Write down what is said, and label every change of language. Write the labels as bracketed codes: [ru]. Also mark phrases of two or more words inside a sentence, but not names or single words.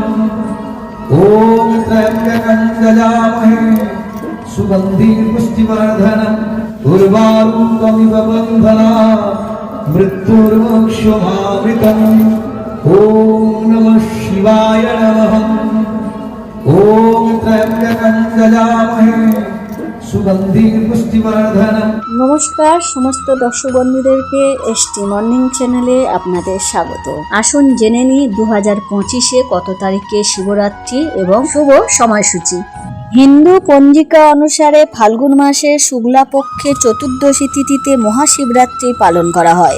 [sa] ओम त्र्यंबकं यजामहे सुगंधिं पुष्टिवर्धनम् उर्वारुकमिव बन्धनात् मृत्युर्मोक्षमामृतम्। ओम नमः शिवाय नमः। ओम त्र्यंबकं यजामहे सुगंधिं पुष्टिवर्धनम्। [bn] নমস্কার সমস্ত দর্শক বন্ধুদেরকে এসটি মর্নিং চ্যানেলে আপনাদের স্বাগত। আসুন জেনে নিই 2025-এ কত তারিখে শিবরাত্রি এবং শুভ সময়সূচি। হিন্দু পঞ্জিকা অনুসারে ফাল্গুন মাসে শুক্লা পক্ষে চতুর্দশী তিথিতে মহাশিবরাত্রি পালন করা হয়।